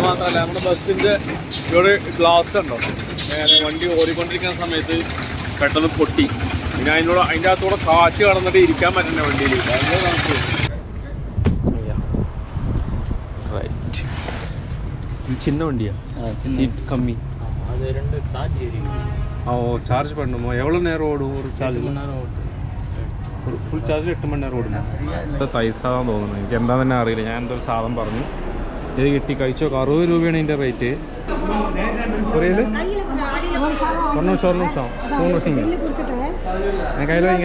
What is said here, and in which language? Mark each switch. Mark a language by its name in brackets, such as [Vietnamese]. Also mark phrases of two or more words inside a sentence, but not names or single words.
[Malayalam] മാത്രമല്ല നമ്മുടെ ബസ്സിൻ്റെ ഇവിടെ ഗ്ലാസ് ഉണ്ടോ വണ്ടി ഓടിക്കൊണ്ടിരിക്കുന്ന സമയത്ത് പെട്ടെന്ന് പൊട്ടി. പിന്നെ അതിൻ്റെ അകത്തൂടെ കാറ്റ് കടന്നിട്ട് ഇരിക്കാൻ പറ്റുന്ന വണ്ടിയിൽ ഭയങ്കര തണുപ്പ്. [Tamil] சின்ன வண்டியா? சீட் கம்மி. அது ரெண்டு சார்ஜ் ஏறிடுது. சார்ஜ் பண்ணணுமா? எவ்வளோ நேரம் ஓடும் ஒரு சார்ஜ்? 8 மணி நேரம் ஓடும். [Malayalam] ഒരു [English] full charge [Malayalam] 8 മണി നേരം ഓടുന്നു. പൈസയാണെന്ന് തോന്നുന്നു, എനിക്ക് എന്താ തന്നെ അറിയില്ല. ഞാൻ എന്തൊരു സാധനം പറഞ്ഞു, ഇത് കിട്ടി കഴിച്ചോ. 60 രൂപയാണ് ഇതിൻ്റെ റേറ്റ്. പുറിയത് ഒരു നിമിഷം ഞാൻ കയ്യിൽ വാങ്ങിക്കാം.